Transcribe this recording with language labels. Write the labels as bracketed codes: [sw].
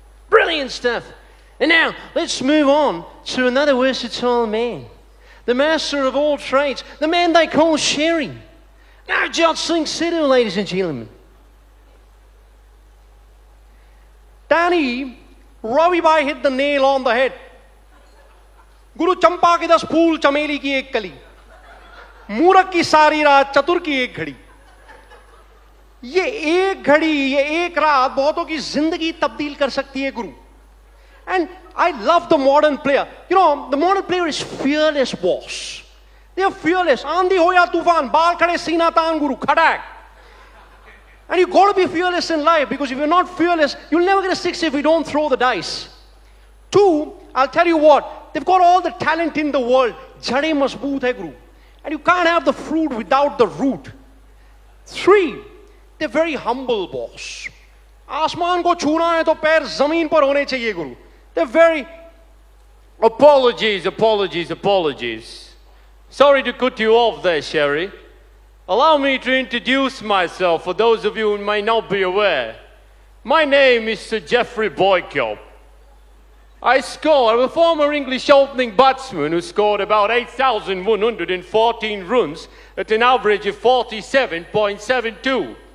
[en] Brilliant stuff. And now, let's move on to another versatile man. the master of all trades, the man they call Sherry. Navjot Singh Sidhu, ladies and gentlemen. Danny, Ravi Bhai hit the nail on the head. [hi] Guru Champa ki 10 phool, chameli ki ek kali. मूरख की सारी रात, चतुर की एक घड़ी. ये एक घड़ी, ये एक रात बहुतों की जिंदगी तब्दील कर सकती है गुरु. [en] And I love the modern player. You know, the modern player is fearless, boss. They are fearless. [hi] आंधी हो या तूफान, बाल खड़े सीना तान गुरु, खड़ाक. [en] And you got to be fearless in life, because if you're not fearless, you'll never get a six if you don't throw the dice. 2, I'll tell you what, they've got all the talent in the world. [hi] Jade mazboot hai guru. [en] And you can't have the fruit without the root. 3, they're very humble, boss. [hi] आसमान को छूना है तो पैर जमीन पर होने चाहिए गुरु. [en] They're very... Apologies. Sorry to cut you off there, Sherry. Allow me to introduce myself for those of you who might not be aware. My name is Sir Geoffrey Boycott. I'm a former English opening batsman who scored about 8,114 runs at an average of 47.72.